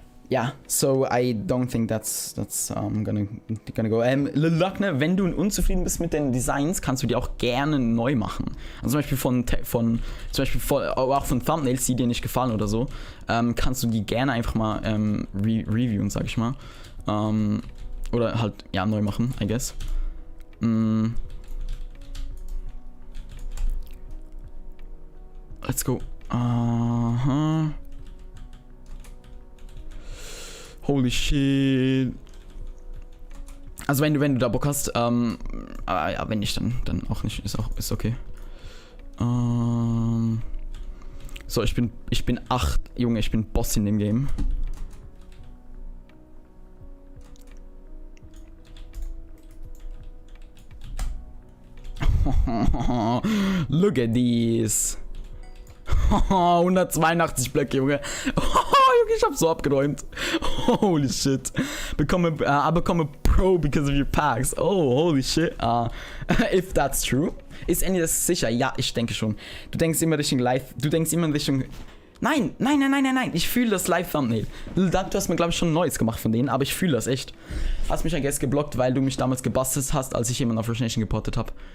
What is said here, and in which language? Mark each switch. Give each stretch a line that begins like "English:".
English: Yeah, so I don't think that's gonna go.
German: Lil Luckner, wenn du unzufrieden bist mit den Designs, kannst du die auch gerne neu machen. Also zum Beispiel auch von Thumbnails, die dir nicht gefallen oder so, kannst du die gerne einfach mal reviewen, sag ich mal. Oder halt, ja, neu machen,
English: I guess. Let's go. Holy shit.
German: Also wenn du da Bock hast, ja, wenn nicht, dann auch nicht, ist okay. So, ich bin 8, Junge, ich bin Boss in dem Game.
English: Look at these.
German: 182 Blöcke, Junge. Junge, ich hab so abgeräumt.
English: Holy shit. I become a pro because of your packs. Oh, holy shit. If that's true.
German: Ist Andy das sicher? Ja, ich denke schon. Du denkst immer Richtung Live. Nein. Ich fühle das Live-Thumbnail. Du hast mir, glaube ich, schon ein neues gemacht von denen, aber ich fühle das echt. Hast mich,
English: I guess,
German: geblockt, weil du mich damals gebastelt hast, als ich jemanden auf Rush Nation gepottet habe.